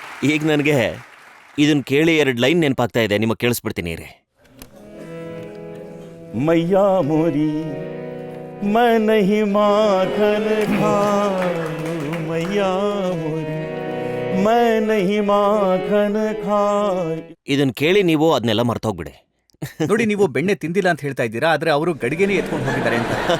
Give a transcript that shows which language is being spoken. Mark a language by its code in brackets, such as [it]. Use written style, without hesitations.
[kn] ಈಗ ನನಗೆ ಇದನ್ನ ಕೇಳಿ 2 ಲೈನ್ ನೆನಪಾಗ್ತಾ ಇದೆ, ನಿಮಗೆ ಕೇಳಿಸ್ಬಿಡ್ತೀನಿ ರೀ. [hi] मैया मोरी मैं नहीं माखन खाऊं, मैया मोरी मैं नहीं माखन खाऊं. [kn] ಇದನ್ನ ಕೇಳಿ ನೀವು ಅದನ್ನೆಲ್ಲ ಮರ್ತೋಗ್ಬಿಡಿ. ನೋಡಿ, ನೀವು ಬೆಣ್ಣೆ ತಿಂದಿಲ್ಲ ಅಂತ ಹೇಳ್ತಾ ಇದ್ದೀರಾ, ಆದ್ರೆ ಅವರು ಗಡಿಗೆನೇ ಎತ್ಕೊಂಡು ಹೋಗಿದ್ದಾರೆ ಅಂತ.